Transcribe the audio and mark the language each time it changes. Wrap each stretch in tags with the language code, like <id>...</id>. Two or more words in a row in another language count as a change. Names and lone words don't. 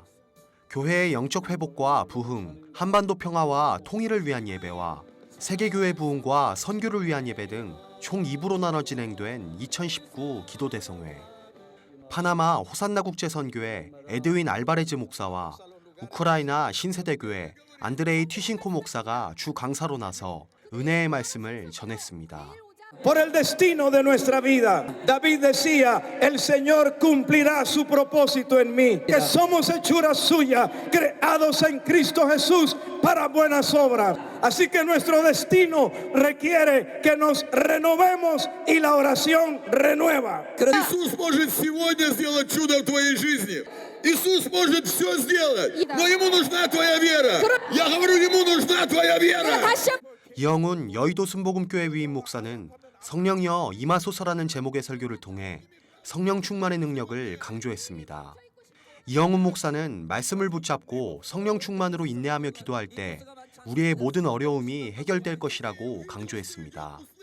<ko>교회의 영적 회복과 부흥, 한반도 평화와 통일을 위한 예배와 세계교회 부흥과 선교를 위한 예배 등 총 2부로 나눠 진행된 2019 기도 대성회. 파나마 호산나 국제선교회 에드윈 알바레즈 목사와 우크라이나 신세대교회 안드레이 튀신코 목사가 주 강사로 나서 은혜의 말씀을 전했습니다.</ko> <es>Por el destino de nuestra vida. David decía, el Señor cumplirá su propósito en mí. Que somos hechuras suyas, creados en Cristo Jesús para buenas obras. Así que nuestro destino requiere que nos renovemos y la oración renueva.</es> <ru>Иисус может сегодня сделать чудо в твоей жизни. Иисус может все сделать, но ему нужна твоя вера. Я говорю, ему нужна твоя вера.</ru> <ko>이영훈 여의도 순복음교회 위임 목사는 성령여 임하소서라는 제목의 설교를 통해 성령 충만의 능력을 강조했습니다. 이영훈 목사는 말씀을 붙잡고 성령 충만으로 인내하며 기도할 때 우리의 모든 어려움이 해결될 것이라고 강조했습니다.</ko>